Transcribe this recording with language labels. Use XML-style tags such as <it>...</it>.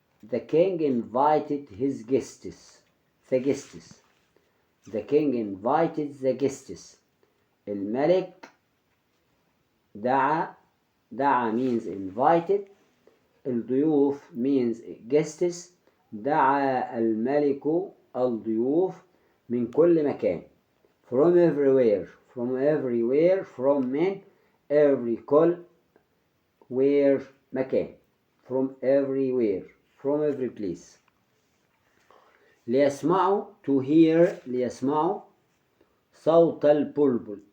<en>The king invited his guests. The king invited the guests.</en> <ar>الملك دعا</ar> <en>means invited. الضيوف means guests.</en> <ar>دعا الملك الضيوف من كل مكان.</ar> <en>From everywhere. From من every كل where مكان. From everywhere. From every place. ليسمعوا to hear.</en> <ar>ليسمعوا صوت البلبل.</ar>